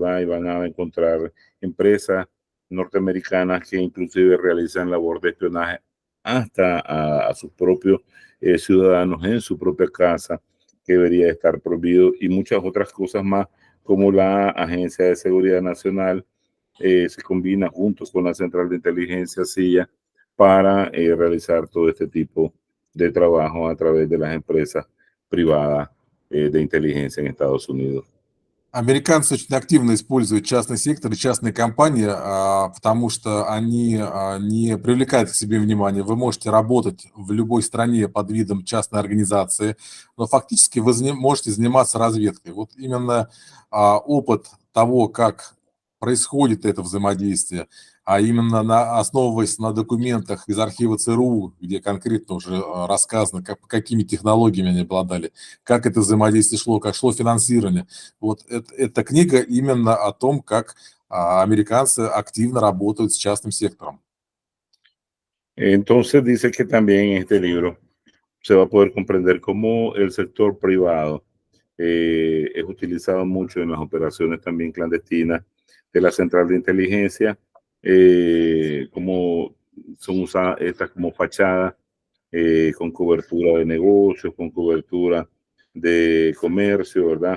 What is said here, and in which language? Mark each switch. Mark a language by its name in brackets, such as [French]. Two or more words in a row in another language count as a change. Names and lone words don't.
[Spanish] Y van a encontrar empresas norteamericanas que inclusive realizan labor de espionaje hasta a sus propios ciudadanos en su propia casa, que debería estar prohibido, y muchas otras cosas más, como la Agencia de Seguridad Nacional se combina junto con la Central de Inteligencia CIA para realizar todo este tipo de trabajo a través de las empresas privadas de inteligencia en Estados Unidos. [Russian] Американцы очень активно используют частный сектор и частные компании, потому что они не привлекают к себе внимания. Вы можете работать в любой стране под видом частной организации, но фактически вы можете заниматься разведкой. Вот именно опыт того, как происходит это взаимодействие, а именно основываясь на документах из архива ЦРУ, где конкретно уже рассказано, какими технологиями они обладали, как это взаимодействие шло, как шло финансирование. Вот эта книга именно о том, как американцы активно работают с частным сектором. [Spanish] Entonces dice que también en este libro se va a poder comprender cómo el sector privado es utilizado mucho en las operaciones también clandestinas de la Central de Inteligencia, como son usadas estas como fachadas, con cobertura de negocios, con cobertura de comercio, ¿verdad?